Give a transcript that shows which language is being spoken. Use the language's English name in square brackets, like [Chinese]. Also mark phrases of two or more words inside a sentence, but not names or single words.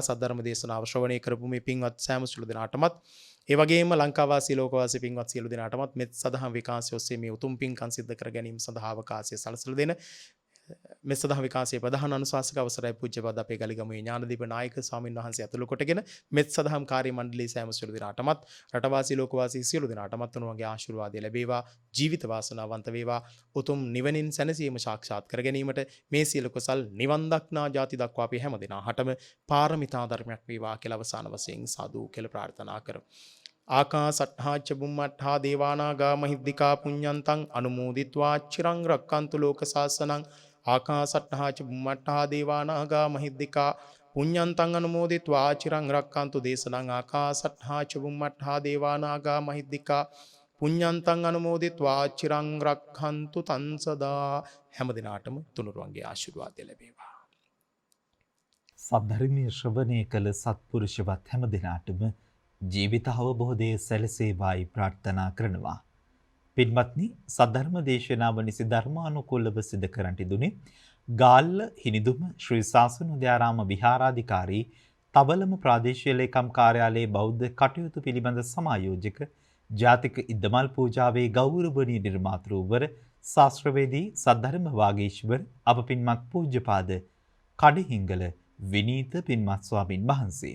[Sinhala] සද්ධර්ම දේශනාව ශ්‍රවණය කරපු මේ පින්වත් සෑම සියලු දෙනාටමත්, ඒ වගේම ලංකාවාසී ලෝකවාසී පින්වත් සියලු දෙනාටමත් මෙත් සදහම් විකාශය ඔස්සේ මේ උතුම් පින්කම් සිද්ධ කර ගැනීම සඳහා අවකාශය සලසලා දෙන මෙත් සදහම් විකාශයේ ප්‍රධාන අනුශාසක අවසරයි පූජ්‍යපද අපේ ගලිගමුවේ ඥානදීප නායක ස්වාමින් වහන්සේ ඇතුළු කොටගෙන මෙත් සදහම් කාර්ය මණ්ඩලයේ සෑම සියලු දෙනාටමත්, රටවාසී ලෝකවාසී සියලු දෙනාටමත් උන්වගේ ආශිර්වාදය ලැබේවා. ජීවිත වාසනාවන්ත වේවා. උතුම් නිවනින් සැනසීම සාක්ෂාත් කර ගැනීමට මේ සියලු කුසල් නිවන් දක්නා ජාති දක්වා අපි හැම දිනාටම පාරමිතා ධර්මයක් වේවා කියලා අවසාන වශයෙන් සාදු කියලා ප්‍රාර්ථනා කරමු. [Pali] ආකාසට්ඨා ච බුම්මට්ඨා දේවානාගා මහිද්దికා පුඤ්ඤන්තං අනුමෝදිත්වා චිරං රක්칸තු ලෝක සාසනං. ආකාසට්ඨා ච බුම්මට්ඨා දේවානාගා මහිද්దికා පුඤ්ඤන්තං අනුමෝදිත්වා චිරං රක්칸තු දේශනං. ආකාසට්ඨා ච බුම්මට්ඨා දේවානාගා මහිද්దికා පුඤ්ඤන්තං අනුමෝදිත්වා චිරං රක්ඛන්තු තං සදා. [Sinhala] හැම දිනාටම තුනුරුවන්ගේ ආශිර්වාදය ලැබේවා. සද්ධර්මයේ ශ්‍රවණය කළ සත්පුරුෂවත් හැම දිනාටම ජීවිත අවබෝධයේ සැලසේවායි ප්‍රාර්ථනා කරනවා. පින්වත්නි, සද්ධර්ම දේශනාව නිසි ධර්මානුකූලව සිදු කරන්නට දුනේ ගාල්ල හිනිදුම ශ්‍රී සාසනෝදයාරාම විහාරාධිකාරී තවලම ප්‍රාදේශීය ලේකම් කාර්යාලයේ බෞද්ධ කටයුතු පිළිබඳ සමායෝජක ජාතික ඉද්දමල් පූජාවේ ගෞරවනීය නිර්මාතෘවර ශාස්ත්‍රවේදී සද්ධර්ම වාගීශවර අප පින්වත් පූජ්‍යපාද කඩහිංගල විනීත පින්වත් ස්වාමින් වහන්සේ.